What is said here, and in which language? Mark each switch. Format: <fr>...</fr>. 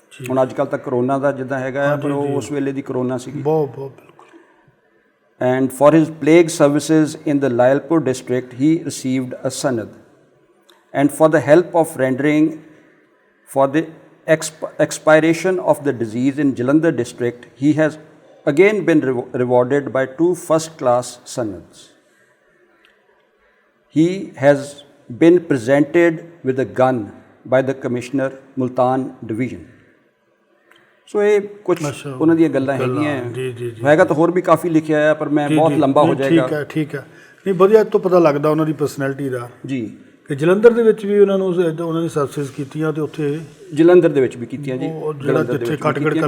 <pa>ਹੁਣ ਅੱਜ ਕੱਲ੍ਹ ਤਾਂ ਕਰੋਨਾ ਦਾ ਜਿੱਦਾਂ ਹੈਗਾ, ਪਰ ਉਹ ਉਸ ਵੇਲੇ ਦੀ ਕਰੋਨਾ ਸੀਗੀ। ਬਹੁਤ ਬਿਲਕੁਲ।</pa> <en>And for his plague services in the Lailpur district, he received a Sannad. And for the help of rendering for the expiration of the disease in Jalandhar district, he has again been rewarded by 2 first-class Sannads. He has been presented with a gun by the Commissioner, Multan Division.</en> <pa>ਸੋ ਇਹ ਕੁਝ ਉਹਨਾਂ ਦੀਆਂ ਗੱਲਾਂ ਹੈਗੀਆਂ, ਹੈਗਾ ਤਾਂ ਹੋਰ ਵੀ ਕਾਫੀ ਲਿਖਿਆ ਹੈ, ਪਰ ਮੈਂ ਬਹੁਤ ਲੰਬਾ ਹੋ ਜਾਏਗਾ। ਠੀਕ ਹੈ। ਨਹੀਂ, ਵਧੀਆ, ਤੋਂ ਪਤਾ ਲੱਗਦਾ ਉਹਨਾਂ ਦੀ ਪਰਸਨੈਲਿਟੀ ਦਾ ਜੀ, ਕਿ ਜਲੰਧਰ ਦੇ ਵਿੱਚ ਵੀ ਉਹਨਾਂ ਦੀ ਸਰਵਿਸਿਜ਼ ਕੀਤੀਆਂ, ਅਤੇ ਉੱਥੇ ਜਲੰਧਰ ਦੇ ਵਿੱਚ ਵੀ ਕੀਤੀਆਂ ਜੀ, ਜਿੱਥੇ ਖਟਕੜ ਕਲਾਂ,</pa>